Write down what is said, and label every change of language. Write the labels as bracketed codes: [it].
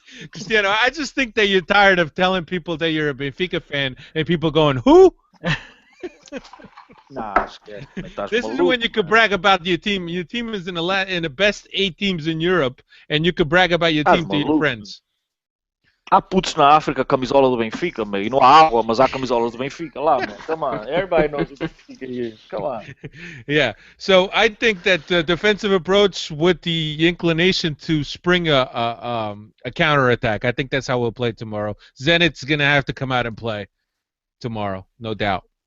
[en] Cristiano, I just think that you're tired of telling people that you're a Benfica fan and people going, who? Nah, I'm scared. This is when you could brag about your team. Your team is in the best 8 teams in Europe, and you could brag about your team to your friends. [pt] Há putos na África, camisola do Benfica, meu. E não há água, mas há camisola do Benfica lá, man. [en] Come on. Everybody knows the Benfica here. Come on. Yeah. So I think that the defensive approach with the inclination to spring a counterattack, I think that's how we'll play tomorrow. Zenit's going to have to come out and play tomorrow, no doubt.